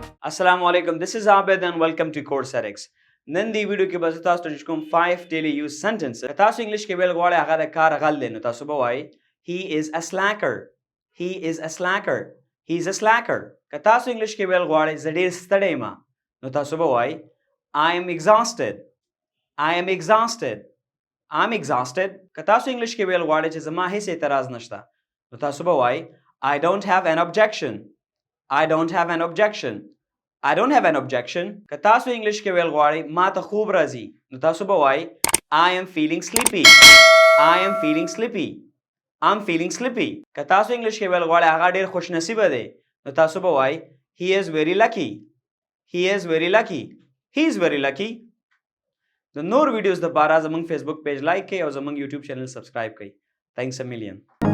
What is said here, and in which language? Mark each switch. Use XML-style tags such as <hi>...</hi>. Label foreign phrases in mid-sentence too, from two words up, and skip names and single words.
<ar>السلام عليكم.</ar> <en>This is Abid and welcome to CourseEdx.</en> <ps>نن دی ویډیو کې به تاسو ته کوم 5</ps> <en>daily use sentences</en> <ps>تاسو انګلیش کې ویل غواړئ هغه د کار غل دی نو تاسو به وایي</ps> <en>he is a slacker. He is a slacker. He is a slacker.</en> <ps>که تاسو انګلیش کې ویل غواړئ زه ډېر ستړی یم نو تاسو به وایي</ps> <en>I am exhausted. I am exhausted. I'm exhausted.</en> <ps>که تاسو انګلیش کې ویل غواړئ چې زما هیڅ اعتراض نشته نو تاسو به وایي</ps> <en>I don't have an objection. I don't have an objection. I don't have an objection.</en> <ps>که تاسو انګلیش کې ویل غواړئ ما ته خوب راځي نو تاسو به وایي</ps> <en>I am feeling sleepy. I am feeling sleepy. I'm feeling sleepy.</en> <ps>که تاسو انګلیش کې ویل غواړئ هغه ډېر خوش نصیبه دی نو تاسو به وایي</ps> <en>He is very lucky. He is very lucky. He is very lucky.</en> <ps>د نور ویډیوز لپاره زموږ فیسبوک پیج لایک کړئ او زموږ یوټیوب چینل سبسکرایب کړئ.</ps> <en>Thanks a million.</en>